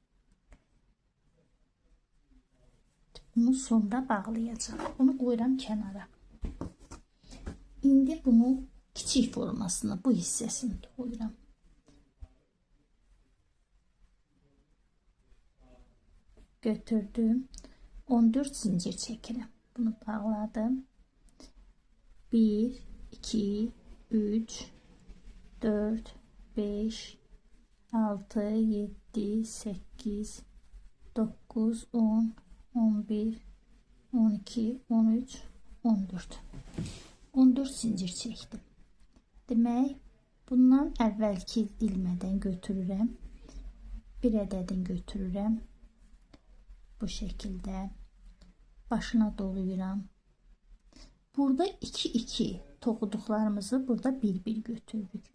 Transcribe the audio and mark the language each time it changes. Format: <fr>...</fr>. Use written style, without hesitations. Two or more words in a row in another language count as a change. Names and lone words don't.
<az>Bunu sonra bağlayacağım. Bunu qoyuram kənara. İndi bunu kiçik formasına bu hissəsini qoyuram. Götürdüm.</az> <tr>14 zincir çekelim. Bunu bağladım. 1, 2, 3, 4, 5, 6, 7, 8, 9, 10, 11, 12, 13, 14. 14 zincir çektim.</tr> <az>Demek bundan əvvəlki ilmədən götürürəm. Bir ədədini götürürəm.</az> <tr>Bu şekilde başına doluyuram.</tr> <az>Burada 2-2 toxuduqlarımızı burada bir götürdük.</az>